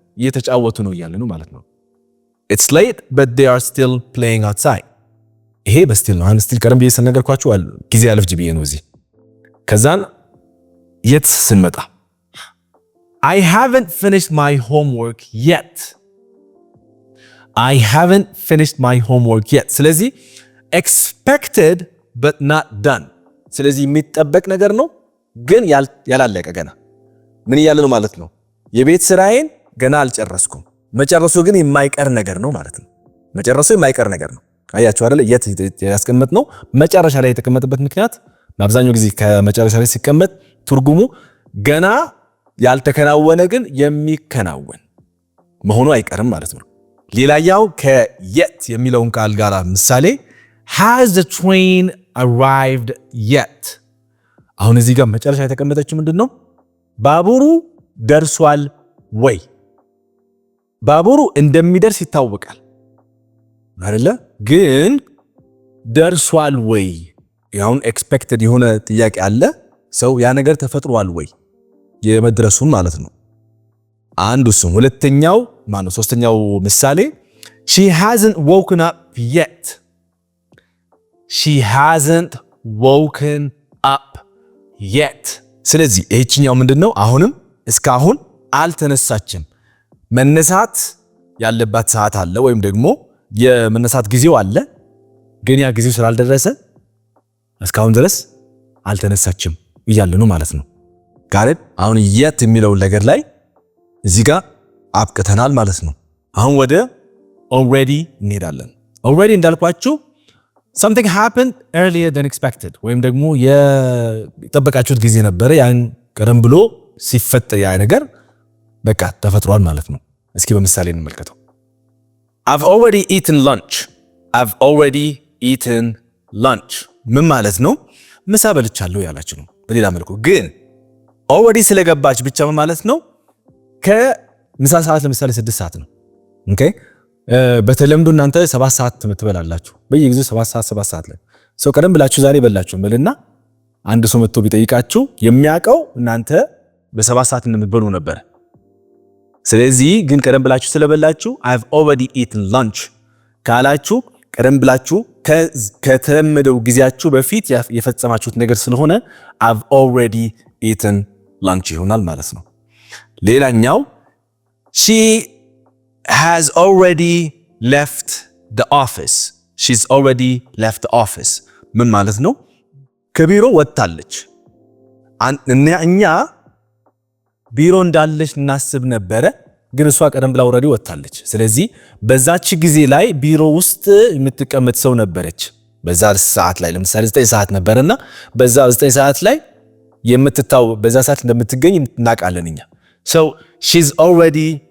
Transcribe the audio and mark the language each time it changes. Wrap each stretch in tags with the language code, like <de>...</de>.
<am>እየተጫወቱ ነው እያለ ነው ማለት ነው።</am> <en>It's late but they are still playing outside.</en> <am>ይሄ በስቲል ነው። አሁን ስቲል ቀደም ብዬ ስለነገርኳችሁ ጊዜ አለፍጅ ብዬ ነው እዚህ። ከዛን የት ስንመጣ</am> <en>I haven't finished my homework yet. I haven't finished my homework yet.</en> <am>ስለዚህ</am> <en>expected but not done.</en> <am>ስለዚህ የሚጠበቅ ነገር ነው ግን ያላለቀ ገና ምን እያለ ነው ማለት ነው። የቤት ስራዬን ገና አልጨረስኩም። መጨረሱ ግን የማይቀር ነገር ነው ማለት ነው። መጨረሱ የማይቀር ነገር ነው። አያችሁ አይደል? የት ያስቀመጥ ነው መጨረሻ ላይ የተቀመጠበት ምክንያት በአብዛኛው ጊዜ ከመጨረሻ ላይ ሲቀመጥ ትርጉሙ ገና ያልተከናወነ ግን የሚከናወን መሆኑ አይቀርም ማለት ነው። ሌላኛው ከየት የሚለውን ቃል ጋር ምሳሌ</am> <en>has the train arrived yet?</en> <am>አሁን እዚህ ጋር መጨረሻ የተቀመጠችው ምንድነው? ባቡሩ ደርሷል ወይ? ባቡሩ እንደሚደርስ ይታወቃል አይደለ? ግን ደርሷል ወይ? ያውን ኤክስፔክትድ የሆነ ጥያቄ አለ። ሰው ያ ነገር ተፈጥሯል ወይ የመድረሱን ማለት ነው። አንዱ እሱ። ሁለተኛው ማነው? ሶስተኛው ምሳሌ</am> <en>she hasn't woken up yet. She hasn't woken up yet.</en> <am>ስለዚህ ይህችኛው ምንድነው? አሁንም እስካሁን አልተነሳችም። መነሳት ያለባት ሰዓት አለ ወይም ደግሞ የመነሳት ጊዜው አለ፣ ግን ያ ጊዜው ስላልደረሰ እስካሁን ድረስ አልተነሳችም እያለ ነው ማለት ነው። ጋር አሁን የት የሚለው ነገር ላይ እዚህ ጋር አብቅተናል ማለት ነው። አሁን ወደ already እንሄዳለን። already እንዳልኳችሁ</am> <en>something happened earlier than expected</en> <am>ወይም ደግሞ የጠበቃችሁት ጊዜ ነበረ፣ ያን ቀደም ብሎ ሲፈጠር ያ ነገር በቃ ተፈጥሯል ማለት ነው። እስኪ በምሳሌ እንመልከተው።</am> <en>I've already eaten lunch. I've already eaten lunch</en> <am>ምን ማለት ነው? ምሳ በልቻለሁ ያላችሁ ነው። በሌላ መልኩ ግን already ስለገባች ብቻ ምን ማለት ነው? ከምሳ ሰዓት ለምሳሌ 6 ሰዓት ነው። ኦኬ በተለምዶ እናንተ 7 ሰዓት ትበላላችሁ። በየጊዜው 7 ሰዓት ላይ ሰው ቀደም ብላችሁ ዛሬ በላችሁ ማለት አንድ ሰው መጥቶ ቢጠይቃችሁ የሚያውቀው እናንተ በ7 ሰዓት እንደምትበሉ ነበር። ስለዚህ ግን ቀደም ብላችሁ ስለበላችሁ</am> <en>I've already eaten lunch</en> <am>ካላችሁ ቀደም ብላችሁ ከተለመደው ጊዜያችሁ በፊት የፈጸማችሁት ነገር ስለሆነ I've already eaten lunch ይሆናል ማለት ነው። ሌላኛው</am> <en>she has already left the office. She's already left the office ምን ማለት ነው?</en> <am>ከቢሮ ወጣለች። እኛ ቢሮ እንዳለች እናስብ ነበረ፣ ግን እሷ ቀደም ብላ ኦልሬዲ ወጣለች። ስለዚህ በዛች ጊዜ ላይ ቢሮ ውስጥ የምትቀመጥ ሰው ነበረች። በዛ ሰዓት ላይ ለምሳሌ 9 ሰዓት ነበርና በዛ 9 ሰዓት ላይ በዛ ሰዓት እንደምትገኝ እናውቃለን እኛ።</am> <en>so she's already</en>